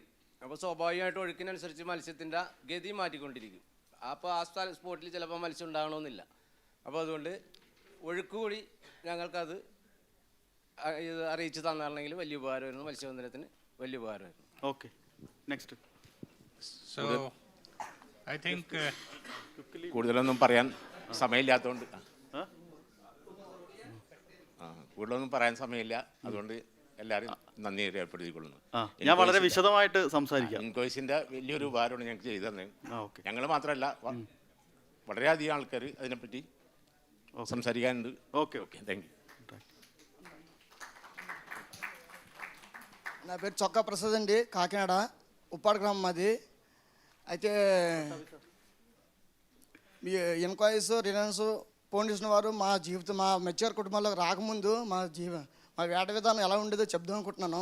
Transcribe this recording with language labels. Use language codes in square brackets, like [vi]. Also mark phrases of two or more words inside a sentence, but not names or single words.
[ml] അപ്പോൾ സ്വാഭാവികമായിട്ട് ഒഴുക്കിനനുസരിച്ച് മത്സ്യത്തിൻ്റെ ഗതി മാറ്റിക്കൊണ്ടിരിക്കും. അപ്പോൾ ആ സ്പോട്ടിൽ ചിലപ്പോൾ മത്സ്യം ഉണ്ടാകണമെന്നില്ല. അപ്പോൾ അതുകൊണ്ട് ഒഴുക്ക് കൂടി ഞങ്ങൾക്കത് ഇത് അറിയിച്ച് തന്നാണെങ്കിൽ വലിയ ഉപകാരമായിരുന്നു, മത്സ്യബന്ധനത്തിന് വലിയ ഉപകാരമായിരുന്നു. [en] okay, next. So I think [ml] കൂടുതലൊന്നും പറയാൻ സമയമില്ലാത്തതുകൊണ്ട് കൂടുതലൊന്നും പറയാൻ സമയമില്ല, അതുകൊണ്ട് എല്ലാവരും നന്ദി രേഖപ്പെടുത്തിക്കൊള്ളുന്നു. ഞാൻ വളരെ വിശദമായിട്ട് സംസാരിക്കാം. ഇൻകോയ്സിൻ്റെ വലിയൊരു ഉപകാരമാണ് ഞങ്ങൾക്ക് ചെയ്തു തന്നെ. ഞങ്ങൾ മാത്രമല്ല, വളരെയധികം ആൾക്കാർ അതിനെപ്പറ്റി సంసారిగాండు. [en] okay okay thank you. [te] నా పేరు చొక్కా ప్రసాద్ అండి, కాకినాడ ఉప్పాడ గ్రామం మాది. అయితే మీ ఇన్కాయిస్ రిలయన్స్ ఫౌండేషన్ వారు మా జీవితం మా మెచ్యూర్ కుటుంబాల్లో రాకముందు మా వేట విధానం ఎలా ఉండేదో చెప్దాం అనుకుంటున్నాను.